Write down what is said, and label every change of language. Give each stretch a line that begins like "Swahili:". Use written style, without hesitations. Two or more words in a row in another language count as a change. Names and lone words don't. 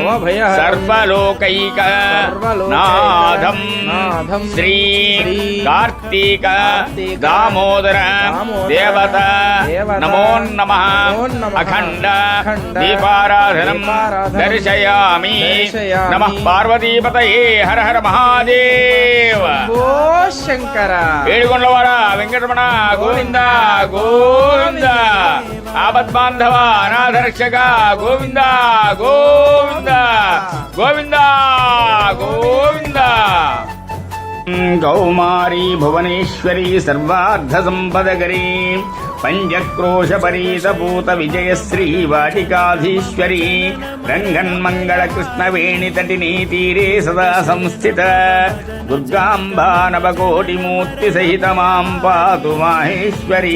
Sanskrit: सर्वलोकैकनाथं श्री कार्तिक दामोदर देवता नमो नमः अखंड दीपाराधनं दर्शयामि। नमः पार्वतीपतये हर हर महादेव शंकर।
Telugu: ఏడుకొండలవాడ వెంకటరమణ గోవింద గోవింద। ఆపద్బాంధవ అనాథరక్షక గోవింద గోవింద గోవింద గోవింద।
Sanskrit: कौमारी भुवनेश्वरी सर्वार्थ संपदकरी पंचक्रोशपरीतपूत विजयश्री वाटिकाधीश्वरी रंगन्मंगल कृष्णवेणी तटिनी तीरे सदा संस्थित दुर्गांबा नवकोटिमूर्ति सहित मां पातु माहेश्वरी।